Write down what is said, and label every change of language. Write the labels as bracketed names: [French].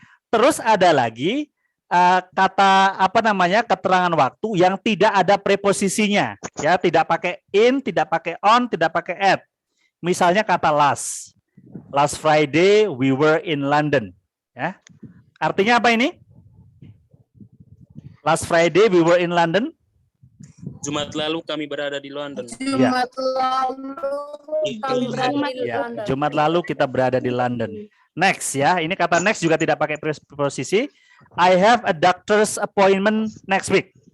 [Indonesian] Terus ada lagi kata keterangan waktu yang tidak ada preposisinya, ya, tidak pakai in, tidak pakai on, tidak pakai at. Misalnya kata [English] last Friday we were in London, [Indonesian] ya. Artinya apa ini? [English] Last Friday we were in London. [Indonesian] Jumat lalu kami berada di London. Jumat lalu kami berada di London. Jumat lalu kita berada di London. Next, ya, ini kata next juga tidak pakai preposisi. [English] I have a doctor's appointment next week.